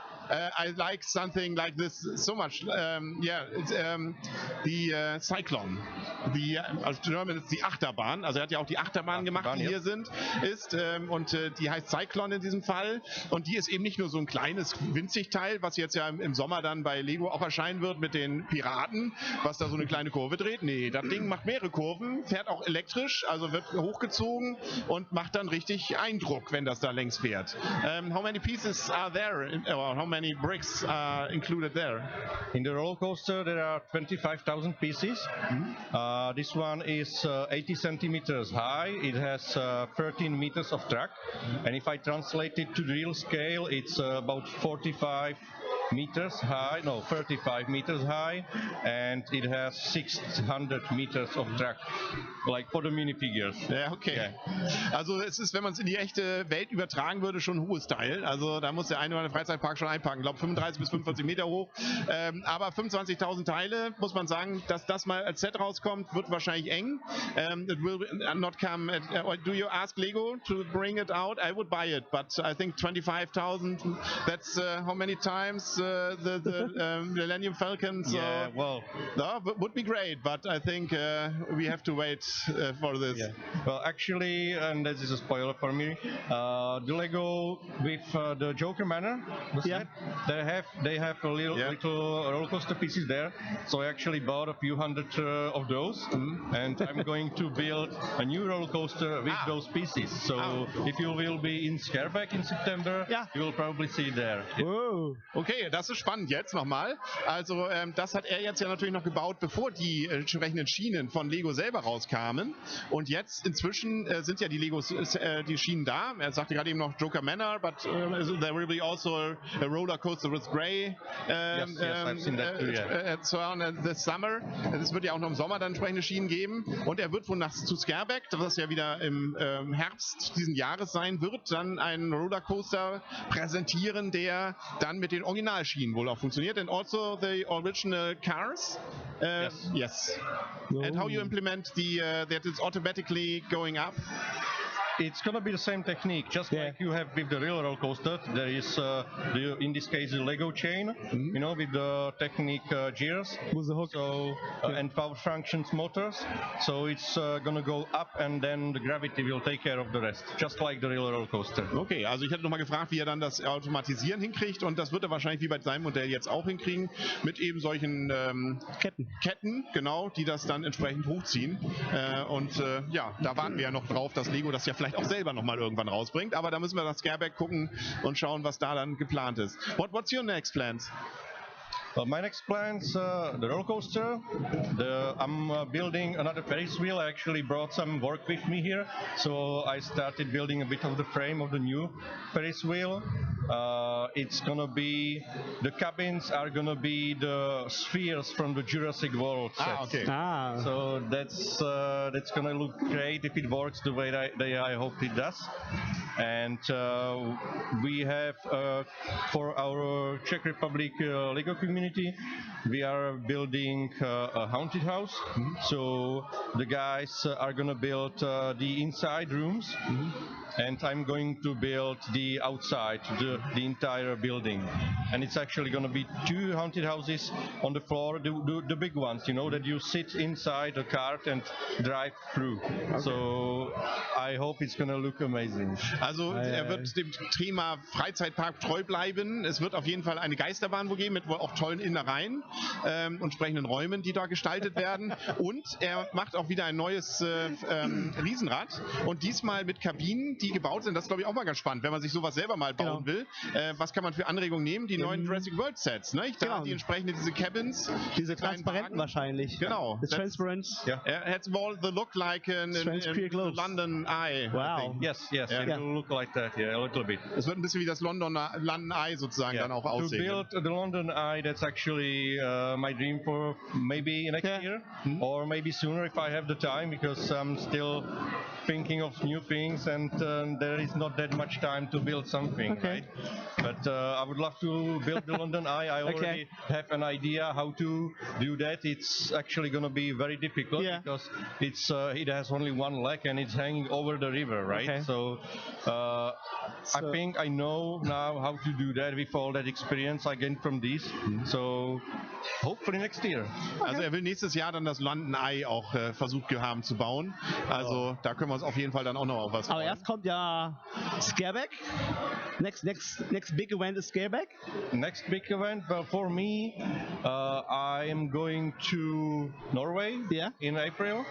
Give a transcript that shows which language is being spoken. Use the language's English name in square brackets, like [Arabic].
[English] I like something like this so much. It's the Cyclone. [German] Also German ist die Achterbahn. Also er hat ja auch die Achterbahn gemacht, die hier ist. Und die heißt Cyclone in diesem Fall. Und die ist eben nicht nur so ein kleines, winzig Teil, was jetzt ja im Sommer dann bei Lego auch erscheinen wird mit den Piraten, was da so eine kleine Kurve dreht. Nee, das Ding macht mehrere Kurven, fährt auch elektrisch, also wird hochgezogen und macht dann richtig Eindruck, wenn das da längs fährt. [English] How many pieces are there? Or how many bricks are included there? In the roller coaster there are 25,000 pieces. This one is 80 centimeters high. It has 13 meters of track, and if I translate it to the real scale, it's about 35 meters high, no, 35 meters high, and it has 600 meters of track, like for the minifigures. [German] Ja, okay. Yeah. Also es ist, wenn man es in die echte Welt übertragen würde, schon ein hohes Teil. Also da muss der eine oder andere Freizeitpark schon einpacken. Ich glaube 35 bis 45 Meter hoch. Aber 25.000 Teile, muss man sagen, dass das mal als Set rauskommt, wird wahrscheinlich eng. [English] It will not come. Do you ask Lego to bring it out? I would buy it, but I think 25,000, that's how many times the Millennium Falcon. So yeah, well, would be great, but I think we have to wait for this. Yeah. Well, actually, and this is a spoiler for me, the Lego with the Joker Manor, they have a little roller coaster pieces there. So I actually bought a few hundred of those, and I'm going to build a new roller coaster with those pieces. So if you will be in Scareback in September, you will probably see it there. Whoa. Okay, [German] Okay, das ist spannend jetzt nochmal. Also das hat er jetzt ja natürlich noch gebaut, bevor die entsprechenden Schienen von Lego selber rauskamen. Und jetzt inzwischen sind ja die Legos, die Schienen da. Er sagte gerade eben noch [English] Joker Manor, but there will be also a roller coaster with Grey I've seen that too, yeah. this summer. [German] Es wird ja auch noch im Sommer dann entsprechende Schienen geben. Und er wird wohl zu Scareback, das ja wieder im Herbst diesen Jahres sein wird, dann einen Rollercoaster präsentieren, der dann mit den Originalschienen wohl auch funktioniert. [English] And also the original cars. Yes. And how you implement that it's automatically going up? It's gonna be the same technique, just like you have with the real roller coaster. There is, in this case, the Lego chain, you know, with the technique gears, With the hook. so and power functions motors. So it's gonna go up, and then the gravity will take care of the rest, just like the real roller coaster. [German] Okay, also ich hätte nochmal gefragt, wie er dann das Automatisieren hinkriegt, und das wird er wahrscheinlich wie bei seinem Modell jetzt auch hinkriegen, mit eben solchen Ketten, genau, die das dann entsprechend hochziehen. Ja, da warten wir ja noch drauf, dass Lego das ja vielleicht auch selber nochmal irgendwann rausbringt, aber da müssen wir nach Scareback gucken und schauen, was da dann geplant ist. [English] What's your next plans? Well, my next plans, the roller coaster. I'm building another Ferris wheel. I actually brought some work with me here, so I started building a bit of the frame of the new Ferris wheel. It's gonna be, the cabins are gonna be the spheres from the Jurassic World sets. Okay. So that's gonna look great if it works the way I hope it does. And we have for our Czech Republic Lego community, we are building a haunted house. So the guys are gonna build the inside rooms, and I'm going to build the outside, the entire building. And it's actually gonna be 2 haunted houses on the floor, the big ones, you know, that you sit inside a cart and drive through. Okay. So I hope it's gonna look amazing. [German] Also wird dem Thema Freizeitpark treu bleiben. Es wird auf jeden Fall eine Geisterbahn geben mit wohl auch tollen Innereien und entsprechenden Räumen, die da gestaltet werden. Und er macht auch wieder ein neues Riesenrad, und diesmal mit Kabinen, die gebaut sind. Das ist, glaube ich, auch mal ganz spannend, wenn man sich sowas selber mal bauen will. Was kann man für Anregungen nehmen? Die neuen Jurassic World Sets, ne? Da die entsprechenden, diese Cabins. Diese transparenten wahrscheinlich. Genau. [English] The transparent. It's all the look like in London Eye. Wow. Yes, it will look like that, a little bit. [German] Es wird ein bisschen wie das London Eye sozusagen dann auch aussehen. [English] To build the London Eye, that's actually my dream for maybe next year, or maybe sooner if I have the time, because I'm still thinking of new things, and there is not that much time to build something, right? But I would love to build the London Eye. I already have an idea how to do that. It's actually going to be very difficult because it has only one leg and it's hanging over the river, right? So I think I know now how to do that with all that experience I gained from this. So hopefully next year. [German] Also er will nächstes Jahr dann das London Eye auch versucht haben zu bauen. Also da können wir uns auf jeden Fall dann auch noch auf was freuen. Aber erst kommt ja Scareback. [English] Next big event is Scareback. Next big event, well, for me, I am going to Norway in April.